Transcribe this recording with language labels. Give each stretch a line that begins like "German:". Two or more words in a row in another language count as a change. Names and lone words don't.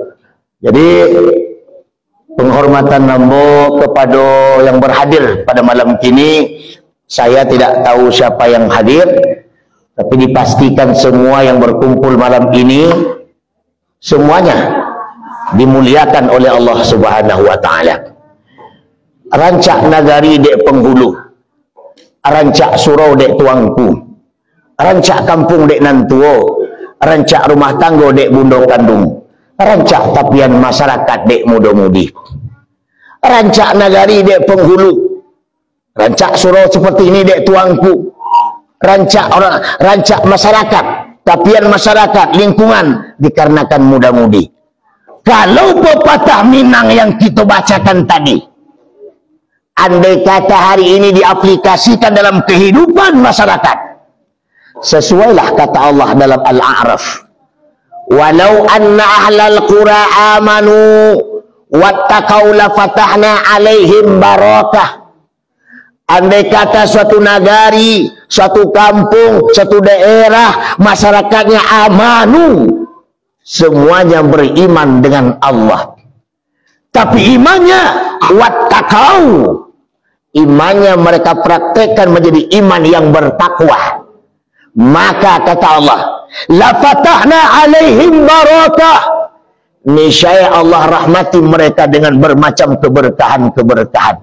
Indonesian: Jadi penghormatan nambo kepada yang berhadir pada malam kini. Saya tidak tahu siapa yang hadir, tapi dipastikan semua yang berkumpul malam ini semuanya dimuliakan oleh Allah
Arabic: سبحانه وتعالى.
Minangkabau: Rancak nagari dek penghulu, rancak surau dek tuangku, rancak kampung dek nantuo, rancak rumah tangga dek bundo kandung, rancak tapian masyarakat dek muda-mudi, rancak nagari dek penghulu, rancak surau seperti ini dek tuangku, rancak masyarakat, tapian masyarakat,
Indonesian: lingkungan dikarenakan muda-mudi. Kalau pepatah Minang yang kita bacakan tadi, andai kata hari ini diaplikasikan dalam kehidupan masyarakat, sesuailah kata Allah dalam Al-A'raf,
Arabic: ولو أن أهل القرى آمنوا واتقوا لفتحنا عليهم بركة.
Indonesian: Andai kata suatu nagari, suatu kampung, suatu daerah, masyarakatnya amanu, semuanya beriman dengan Allah, tapi imannya wattaqau, imannya mereka praktekkan menjadi iman yang bertakwa, maka kata Allah,
Arabic: لفتحنا عليهم بركة,
Indonesian: niscaya Allah rahmati mereka dengan bermacam keberkahan-keberkahan.